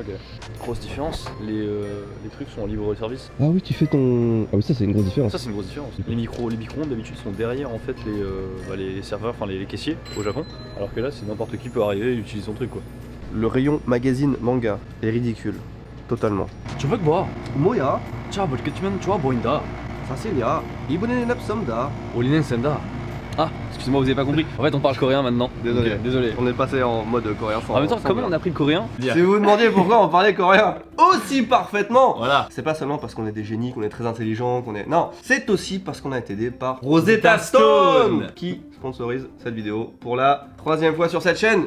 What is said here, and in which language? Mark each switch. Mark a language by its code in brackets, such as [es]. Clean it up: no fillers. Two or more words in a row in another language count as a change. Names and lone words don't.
[fr] Grosse différence, les trucs sont en libre service. Ah oui, tu fais ton... Ah oui, ça c'est une grosse différence. Ça c'est une grosse différence. Les micro-ondes d'habitude sont derrière en fait les serveurs, enfin les caissiers au Japon. Alors que là c'est n'importe qui peut arriver et utiliser son truc quoi. Le rayon magazine manga est ridicule. Totalement. [ko] 저녁 봐. 뭐야? 자, 먹겠지만 좋아 보인다. 사실이야. 이번에는 납성다. 올리는 센다. [fr] Ah, excusez-moi, vous avez pas compris. En fait, on parle coréen maintenant. Désolé. Ok, désolé. On est passé en mode coréen sans... En même temps, comment on a appris le coréen? Si vous vous demandiez pourquoi on parlait coréen aussi parfaitement, Voilà. c'est pas seulement parce qu'on est des génies, qu'on est très intelligents, qu'on est... Non, c'est aussi parce qu'on a été aidé par Rosetta Stone qui sponsorise cette vidéo pour la 3e fois sur cette chaîne.